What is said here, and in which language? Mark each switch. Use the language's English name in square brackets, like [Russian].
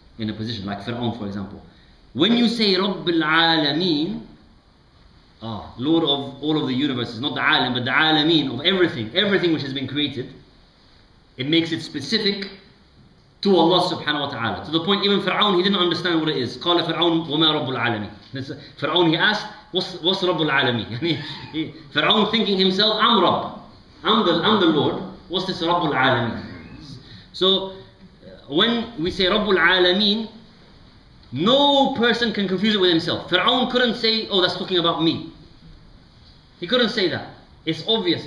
[English] In a position like Fir'aun, for example. When you say Rabbil Alameen, Lord of all of the universes, not the Alam, but the Alameen of everything which has been created, it makes it specific to Allah subhanahu wa ta'ala. To the point even Fir'aun, he didn't understand what it is. [Arabic] قال فرعون وما رب العالمين. [English] Fir'aun, he asked, what's Rabbul Alameen? Fir'aun thinking himself, I'm Rabb. I'm the Lord. What's this Rabbul Alameen? So, when we say Rabbul Alameen, no person can confuse it with himself. Fir'aun couldn't say, oh, that's talking about me. He couldn't say that. It's obvious.